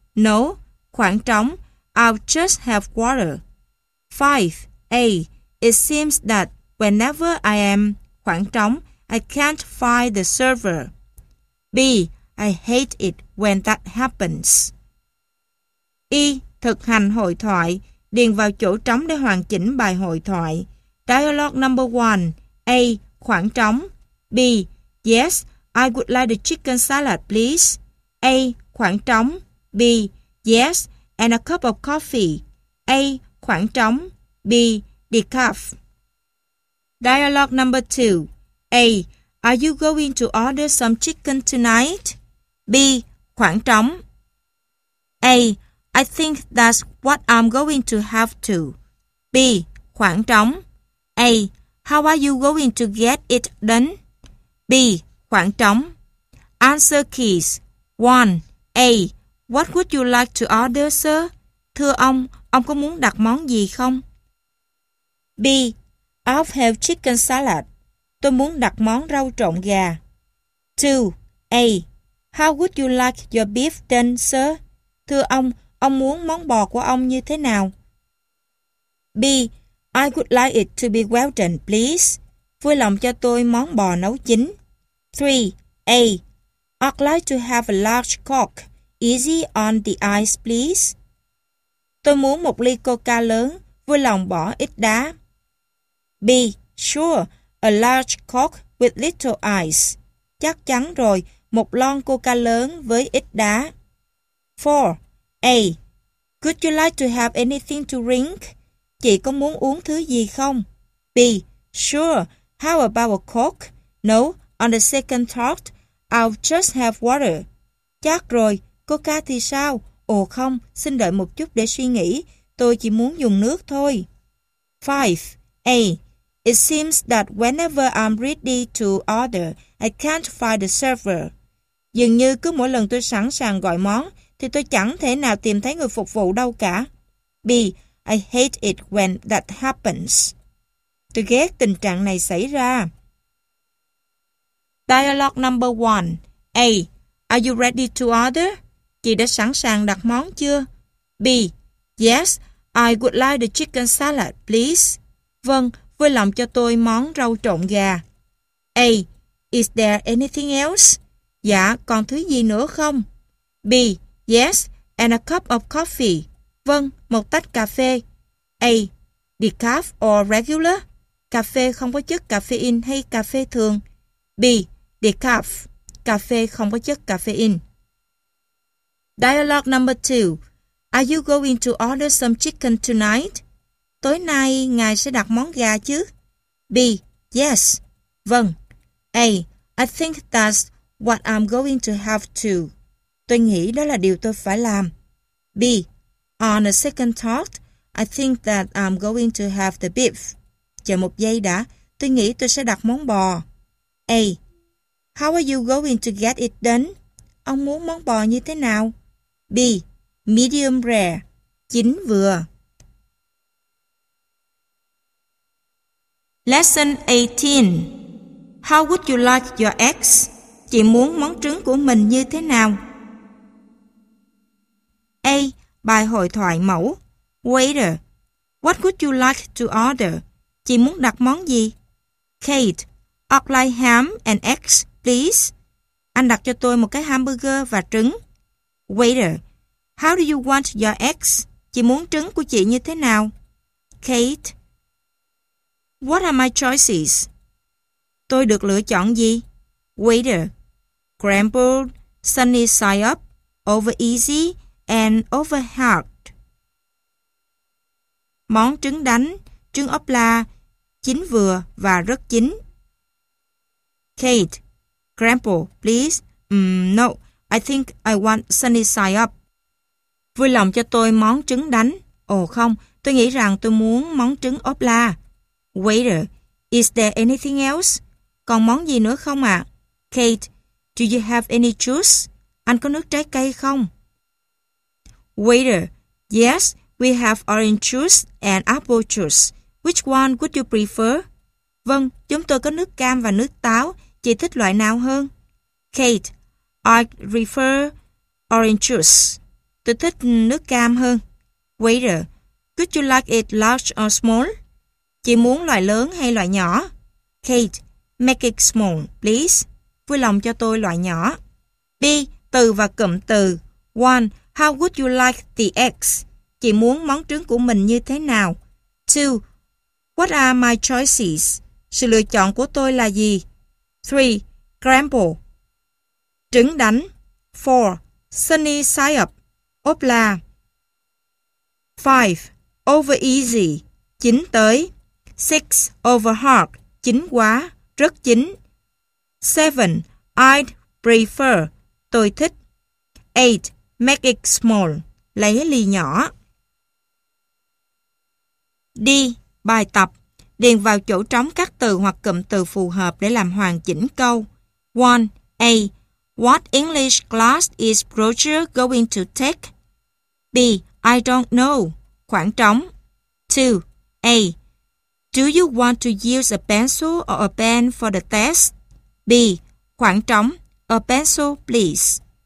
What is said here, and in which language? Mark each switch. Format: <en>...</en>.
<en>No,</en> <vi>khoảng trống,</vi> <en>I'll just have water. 5. A. It seems that whenever I am</en> <vi>khoảng trống,</vi> <en>I can't find the server. B. I hate it when that happens.</en> <vi>Y. Thực hành hội thoại. Điền vào chỗ trống để hoàn chỉnh bài hội thoại.</vi> <en>Dialogue number 1. A.</en> <vi>Khoảng trống.</vi> <en>B. Yes, I would like the chicken salad, please. A.</en> <vi>Khoảng trống.</vi> <en>B. Yes, and a cup of coffee. A. Khoảng trống. B. Decaf. Dialogue number 2. A. Are you going to order some chicken tonight?</en> <vi>B. Khoảng trống.</vi> <en>A. I think that's what I'm going to have to.</en> <vi>B. Khoảng trống.</vi> <en>A. How are you going to get it done?</en> <vi>B. Khoảng trống.</vi> <en>Answer keys. 1. A. What would you like to order, sir?</en> <vi>Thưa ông có muốn đặt món gì không?</vi> <en>B. I'll have chicken salad.</en> <vi>Tôi muốn đặt món rau trộn gà.</vi> <en>2. A. How would you like your beef done, sir?</en> <vi>Thưa ông muốn món bò của ông như thế nào?</vi> <en>B. I would like it to be well done, please.</en> <vi>Vui lòng cho tôi món bò nấu chín.</vi> <en>3. A. I'd like to have a large Coke, easy on the ice, please.</en> <vi>Tôi muốn một ly Coca lớn, vui lòng bỏ ít đá.</vi> <en>B. Sure, a large Coke with little ice.</en> <vi>Chắc chắn rồi, một lon Coca lớn với ít đá.</vi> <en>4. A. Would you like to have anything to drink?</en> <vi>Chị có muốn uống thứ gì không?</vi> <en>B. Sure, how about a Coke? No, on the second thought, I'll just have water.</en> <vi>Chắc rồi, Coca thì sao? Ồ không, xin đợi một chút để suy nghĩ. Tôi chỉ muốn dùng nước thôi.</vi> <en>5. A. It seems that whenever I'm ready to order, I can't find the server.</en> <vi>Dường như cứ mỗi lần tôi sẵn sàng gọi món, thì tôi chẳng thể nào tìm thấy người phục vụ đâu cả.</vi> <en>B. I hate it when that happens.</en> <vi>Tôi ghét tình trạng này xảy ra.</vi> <en>Dialogue number 1. A. Are you ready to order?</en> <vi>Chị đã sẵn sàng đặt món chưa?</vi> <en>B. Yes, I would like the chicken salad, please.</en> <vi>Vâng, vui lòng cho tôi món rau trộn gà.</vi> <en>A. Is there anything else?</en> <vi>Dạ, còn thứ gì nữa không?</vi> <en>B. Yes, and a cup of coffee.</en> <vi>Vâng, một tách cà phê.</vi> <en>A. Decaf or regular?</en> <vi>Cà phê không có chất caffeine hay cà phê thường?</vi> <en>B. Decaf.</en> <vi>Cà phê không có chất caffeine.</vi> <en>Dialogue number 2. Are you going to order some chicken tonight?</en> <vi>Tối nay, ngài sẽ đặt món gà chứ?</vi> <en>B. Yes.</en> <vi>Vâng.</vi> <en>A. I think that's what I'm going to have to.</en> <vi>Tôi nghĩ đó là điều tôi phải làm.</vi> <en>B. On a second thought, I think that I'm going to have the beef.</en> <vi>Chờ một giây đã, tôi nghĩ tôi sẽ đặt món bò.</vi> <en>A. How are you going to get it done?</en> <vi>Ông muốn món bò như thế nào?</vi> <en>B. Medium rare.</en> <vi>Chín vừa.</vi> <en>Lesson 18. How would you like your eggs?</en> <vi>Chị muốn món trứng của mình như thế nào? A. Bài hội thoại mẫu.</vi> <en>Waiter. What would you like to order?</en> <vi>Chị muốn đặt món gì?</vi> <en>Kate. I'd like ham and eggs, please.</en> <vi>Anh đặt cho tôi một cái hamburger và trứng.</vi> <en>Waiter. How do you want your eggs?</en> <vi>Chị muốn trứng của chị như thế nào?</vi> <en>Kate. What are my choices?</en> <vi>Tôi được lựa chọn gì?</vi> <en>Waiter. Scrambled, sunny side up, over easy, and over hard.</en> <vi>Món trứng đánh, trứng ốp la, chín vừa và rất chín.</vi> <en>Kate. Scrambled, please. No, I think I want sunny side up.</en> <vi>Vui lòng cho tôi món trứng đánh. Ồ không, tôi nghĩ rằng tôi muốn món trứng ốp la.</vi> <en>Waiter, is there anything else?</en> <vi>Còn món gì nữa không ạ?</vi> <en>Kate, do you have any juice?</en> <vi>Anh có nước trái cây không?</vi> <en>Waiter, yes, we have orange juice and apple juice. Which one would you prefer?</en> <vi>Vâng, chúng tôi có nước cam và nước táo. Chị thích loại nào hơn?</vi> <en>Kate, I prefer orange juice.</en> <vi>Tôi thích nước cam hơn.</vi> <en>Waiter, could you like it large or small?</en> <vi>Chị muốn loại lớn hay loại nhỏ?</vi> <en>Kate, make it small, please.</en> <vi>Vui lòng cho tôi loại nhỏ. B, từ và cụm từ.</vi> <en>One, how would you like the eggs?</en> <vi>Chị muốn món trứng của mình như thế nào?</vi> <en>Two, what are my choices?</en> <vi>Sự lựa chọn của tôi là gì?</vi> <en>Three, scramble.</en> <vi>Trứng đánh.</vi> <en>Four, sunny side up.</en> <vi>Ốp la.</vi> <en>Five, over easy.</en> <vi>Chín tới.</vi> <en>Six, over hard.</en> <vi>Chín quá, rất chín.</vi> <en>Seven, I'd prefer.</en> <vi>Tôi thích.</vi> <en>Eight, make it small.</en> <vi>Lấy ly nhỏ. D. Bài tập. Điền vào chỗ trống các từ hoặc cụm từ phù hợp để làm hoàn chỉnh câu.</vi> <en>1. A. What English class is Roger going to take? B. I don't know.</en> <vi>Khoảng trống.</vi> <en>2. A. Do you want to use a pencil or a pen for the test? B.</en> <vi>Khoảng trống.</vi> <en>A pencil, please.</en>